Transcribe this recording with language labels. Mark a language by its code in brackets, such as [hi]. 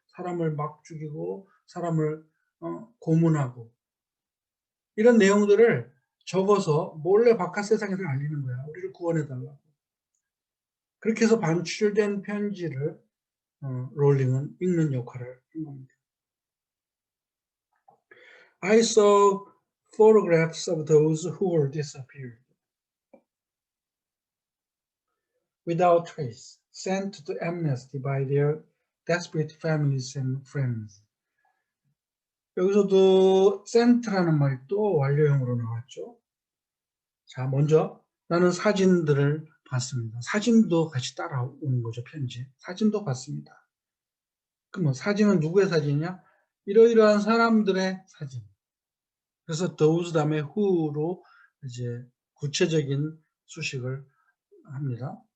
[ko] 사람을 막 죽이고 사람을 고문하고 이런 내용들을 적어서 몰래 바깥 세상에서 알리는 거야. 우리를 구원해달라고. 그렇게 해서 반출된 편지를 롤링은 읽는 역할을 한 겁니다. [en] I saw photographs of those who were disappeared without trace, sent to amnesty by their desperate families and friends. [ko] 여기서도 sent라는 말이 또 완료형으로 나왔죠. 자, 먼저 나는 사진들을 봤습니다. 사진도 같이 따라오는 거죠, 편지. 사진도 봤습니다. 그러면 사진은 누구의 사진이냐? 이러이러한 사람들의 사진. 그래서 those 다음에 who로 이제 구체적인 수식을 합니다.